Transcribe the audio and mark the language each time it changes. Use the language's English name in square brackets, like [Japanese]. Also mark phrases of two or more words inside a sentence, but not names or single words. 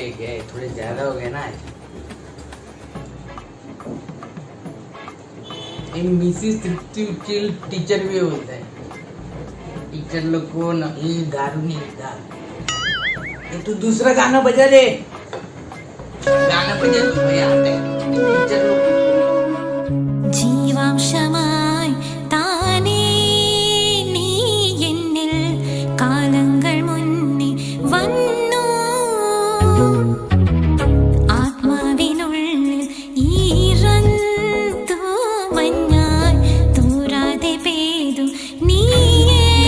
[Hindi] क्या थोड़े ज्यादा हो गए ना आज. मिसिस तृप्ति उच्चिल टीचर भी होता है. टीचर लोग को ये दारू नहीं देता. ये तू दूसरा गाना बजा दे. गाना बजा तू भाई आते टीचर लोग. [Malayalam] ജീവാംശമായി താനേ നീ എന്നിൽ കാലങ്ങൾ മുന്നേ വന്നു. ആത്മാവിനുള്ളിൽ ഈറന്തു മഞ്ഞായി തൂരാതെ പെയ്തു നീയേ.